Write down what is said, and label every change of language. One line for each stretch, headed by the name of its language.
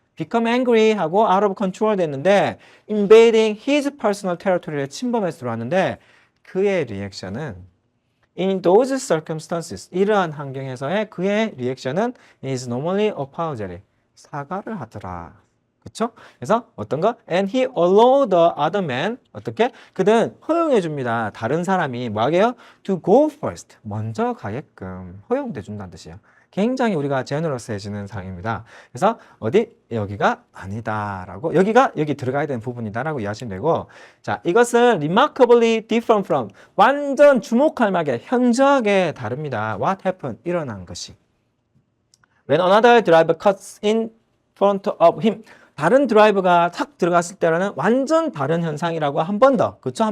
English: become angry 하고 out of control 됐는데 invading his personal territory를
Korean: 침범해서 들어왔는데 그의 리액션은
English: in those circumstances,
Korean: 이러한 환경에서의 그의 리액션은
English: is normally apologetic.
Korean: 사과를 하더라. 그쵸? 그래서 어떤 거?
English: And he allowed the other man.
Korean: 어떻게? 그는 허용해 줍니다. 다른 사람이 뭐하게요?
English: To go first.
Korean: 먼저 가게끔 허용돼 준다는 뜻이에요. 굉장히 우리가 제너러스해지는 상황입니다. 그래서 여기가 아니다라고, 여기 들어가야 되는 부분이다라고 이해하시면 되고, 자, 이것은
English: remarkably different from,
Korean: 완전 주목할 만하게 현저하게 다릅니다.
English: What happened?
Korean: 일어난 것이.
English: When another driver cuts in front of him.
Korean: 다른 드라이버가 탁 들어갔을 때라는 완전 다른 현상이라고 한 번 더, 그쵸?